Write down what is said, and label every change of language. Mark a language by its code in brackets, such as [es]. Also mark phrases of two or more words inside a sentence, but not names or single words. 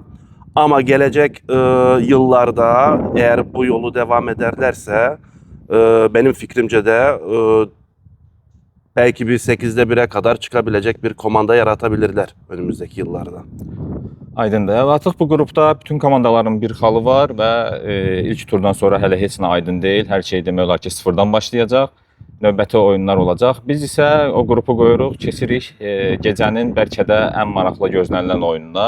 [tr] Ama gelecek yıllarda eğer bu yolu devam ederlerse benim fikrimce de belki bir 8'de 1'e kadar çıkabilecek bir komanda yaratabilirler önümüzdeki yıllarda. [az] Aydındır. Artıq bu qrupda bütün komandaların bir xalı var və ilk turdan sonra hələ heç nə aydın deyil. Hər şey demək olar ki, sıfırdan başlayacaq. Növbəti oyunlar olacaq. Biz isə o qrupu qoyuruq, keçirik gecənin bəlkə də ən maraqlı gözlənilən oyununa.